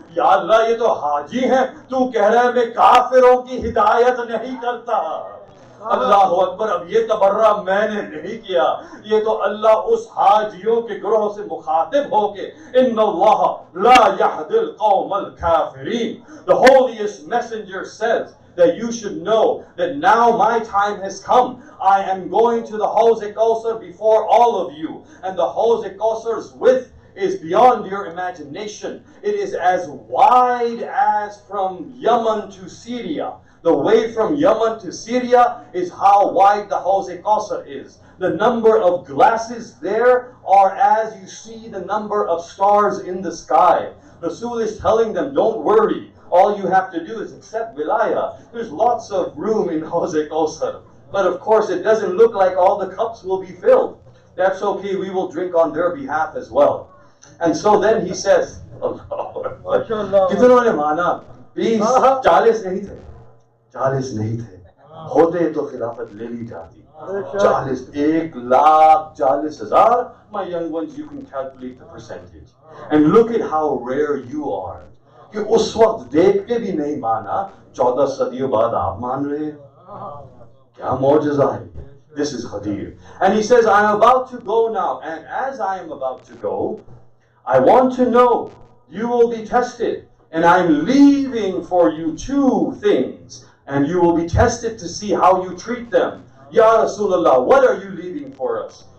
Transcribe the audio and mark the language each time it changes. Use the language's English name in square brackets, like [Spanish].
[Hindi] या अल्लाह ये तो हाजी हैं, तू कह रहा है मैं काफिरों की हिदायत नहीं करता. अल्लाह अकबर. अब ये तबर्रा मैंने नहीं किया, ये तो अल्लाह उस हाजियों के ग्रोह से मुखातिब होके [Arabic] इन्ना अल्लाह ला यहदिल कौमल काफिरीन. [English] The holiest messenger says that you should know that now my time has come. I am going to the Hawz-e-Kawthar before all of you. And the Hawz-e-Kawthar's width is beyond your imagination. It is as wide as from Yemen to Syria. The way from Yemen to Syria is how wide the Hawz-e-Kawthar is. The number of glasses there are as you see the number of stars in the sky. Rasul is telling them, don't worry. All you have to do is accept wilayah. There's lots of room in Hawz-e-Kawthar. But of course it doesn't look like all the cups will be filled. That's okay, we will drink on their behalf as well. And so then he says, [Hindi] कितनों ने माना? 20, 40 नहीं थे. 40 नहीं थे. होते तो खिलाफत ले ली जाती. 40, 1,40,000. [English] My young ones, you can calculate the percentage. And look at how rare you are. [Hindi] कि उस वक्त देख के भी नहीं माना, 14 सदियों बाद आप मान रहे. क्या मौजज़ा है. [English] This is Ghadeer. And he says, I am about to go now. And as I am about to go, I want to know, you will be tested. And I'm leaving for you 2 things. And you will be tested to see how you treat them. Ya Rasulullah, what are you leaving for us?